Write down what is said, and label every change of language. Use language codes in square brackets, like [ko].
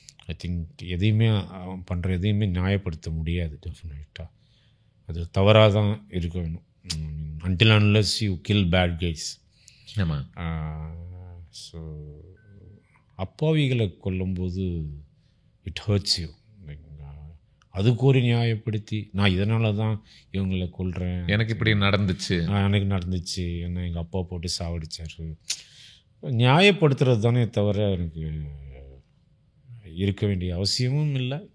[en] I think [ta] எதையுமே அவன் பண்ணுற எதையுமே நியாயப்படுத்த முடியாது. டெஃபினட்டாக அது தவறாக தான் இருக்க வேணும். [en] until unless you kill bad guys. [ta] ஆமாம். So அப்பாவிகளை கொல்லும்போது [en] It hurts you. [ta] அதுக்கு ஒரு நியாயப்படுத்தி நான் இதனால தான் இவங்களை கொல்றேன், எனக்கு இப்படி நடந்துச்சு, எனக்கு நடந்துச்சு, என்ன எங்கள் அப்பா போட்டு சாவடிச்சாரு, நியாயப்படுத்துறது தானே தவிர எனக்கு இருக்க வேண்டிய அவசியமும் இல்லை.